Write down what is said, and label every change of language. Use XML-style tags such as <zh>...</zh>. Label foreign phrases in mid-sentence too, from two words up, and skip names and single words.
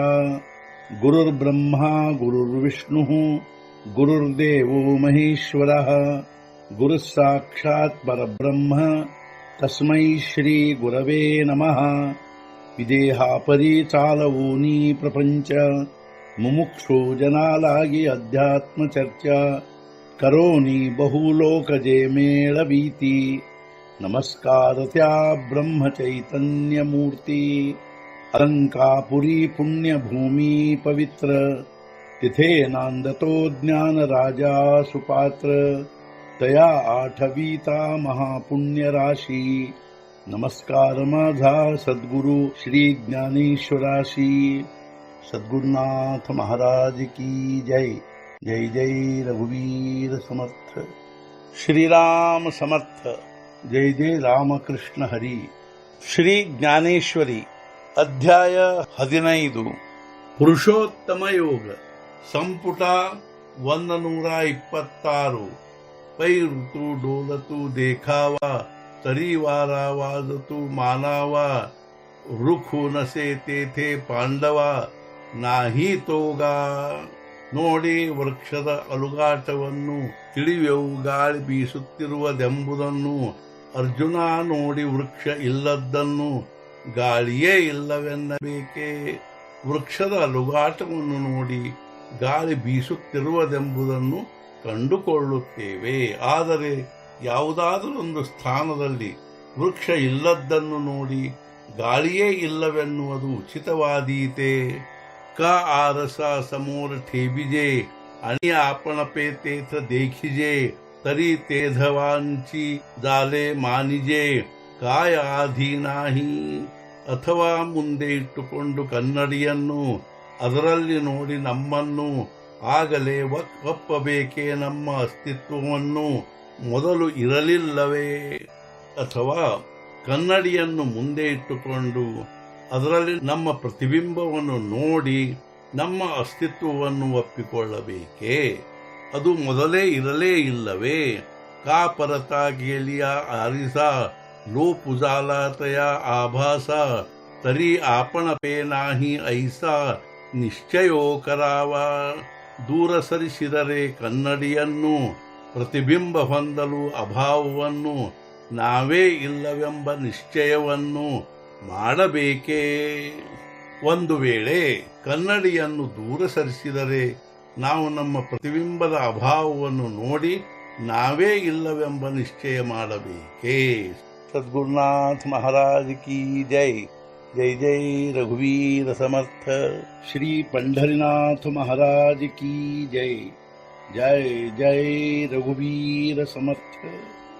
<sa>गुरुर्ब्रह्मा गुरुर्विष्णुः गुरुर्देवो महेश्वरः गुरुः साक्षात् परब्रह्म तस्मै श्री गुरवे नमः।</sa> <mr>विदेहापरी चालवूनी प्रपंच मुमुक्षो जनालागी अध्यात्म चर्चा करोनी बहुलोकजे मेळवीती। नमस्कार त्या ब्रह्म चैतन्य मूर्ती अलंकापुरी पुण्यभूमी पवित्र तिथे नांदतो ज्ञान राजा सुपात्र तया आठवीता महापुण्य राशी। नमस्कार माझा सद्गुरु श्री ज्ञानेश्वराशी।</mr> <hi>सद्गुरुनाथ महाराज की जय।</hi> <mr>जय जय रघुवीर समर्थ। श्रीराम समर्थ। जय जय रामकृष्ण हरी।</mr> <kn>ಶ್ರೀ ಜ್ಞಾನೇಶ್ವರಿ ಅಧ್ಯಾಯ 15 ಪುರುಷೋತ್ತಮ ಯೋಗ ಸಂಪುಟ 126</kn> <mr>पै ऋतू डोलतू देखावा तरी वारा वाजतू मानावा रुखू नसे तेथे पांडवा नाही तोगा।</mr> <kn>ನೋಡಿ ವೃಕ್ಷದ ಅಲುಗಾಟವನ್ನು ತಿಳಿವೆವು ಗಾಳಿ ಬೀಸುತ್ತಿರುವುದೆಂಬುದನ್ನು। ಅರ್ಜುನ ನೋಡಿ ವೃಕ್ಷ ಇಲ್ಲದ್ದನ್ನು ಗಾಳಿಯೇ ಇಲ್ಲವೆನ್ನಬೇಕೆ। ವೃಕ್ಷದ ಅಲುಗಾಟವನ್ನು ನೋಡಿ ಗಾಳಿ ಬೀಸುತ್ತಿರುವುದೆಂಬುದನ್ನು ಕಂಡುಕೊಳ್ಳುತ್ತೇವೆ, ಆದರೆ ಯಾವುದಾದರೊಂದು ಸ್ಥಾನದಲ್ಲಿ ವೃಕ್ಷ ಇಲ್ಲದ್ದನ್ನು ನೋಡಿ ಗಾಳಿಯೇ ಇಲ್ಲವೆನ್ನುವುದು ಉಚಿತವಾದೀತೆ।</kn> <mr>का आरसा समोर ठेबिजे आणि आपण पेतेथ देखिजे तरी तेधवांची जाले मानिजे काय आधी नाही।</mr> <kn>ಅಥವಾ ಮುಂದೆ ಇಟ್ಟುಕೊಂಡು ಕನ್ನಡಿಯನ್ನು ಅದರಲ್ಲಿ ನೋಡಿ ನಮ್ಮನ್ನು ಆಗಲೇ ಒಪ್ಪಬೇಕೇ ನಮ್ಮ ಅಸ್ತಿತ್ವವನ್ನು ಮೊದಲು ಇರಲಿಲ್ಲವೇ? ಅಥವಾ ಕನ್ನಡಿಯನ್ನು ಮುಂದೆ ಇಟ್ಟುಕೊಂಡು ಅದರಲ್ಲಿ ನಮ್ಮ ಪ್ರತಿಬಿಂಬವನ್ನು ನೋಡಿ ನಮ್ಮ ಅಸ್ತಿತ್ವವನ್ನು ಒಪ್ಪಿಕೊಳ್ಳಬೇಕೇ? ಅದು ಮೊದಲೇ ಇರಲೇ ಇಲ್ಲವೇ?</kn> <mr>का परता गेलिया आरिसा लोप उजाला तया आभासा तरी आपण पे नाही ऐसा निश्चयो कराव।</mr> <kn>ದೂರ ಸರಿಸಿದರೆ ಕನ್ನಡಿಯನ್ನು ಪ್ರತಿಬಿಂಬ ಹೊಂದಲು ಅಭಾವವನ್ನು ನಾವೇ ಇಲ್ಲವೆಂಬ ನಿಶ್ಚಯವನ್ನು ಮಾಡಬೇಕೇ? ಒಂದು ವೇಳೆ ಕನ್ನಡಿಯನ್ನು ದೂರ ಸರಿಸಿದರೆ ನಾವು ನಮ್ಮ ಪ್ರತಿಬಿಂಬದ ಅಭಾವವನ್ನು ನೋಡಿ ನಾವೇ ಇಲ್ಲವೆಂಬ ನಿಶ್ಚಯ ಮಾಡಬೇಕೇ?</kn> <hi>सद्गुरुनाथ महाराज की जय।</hi> <mr>जय जय रघुवीर समर्थ।</mr> <hi>श्री पंढरीनाथ महाराज की जय।</hi> <mr>जय जय रघुवीर समर्थ।</mr>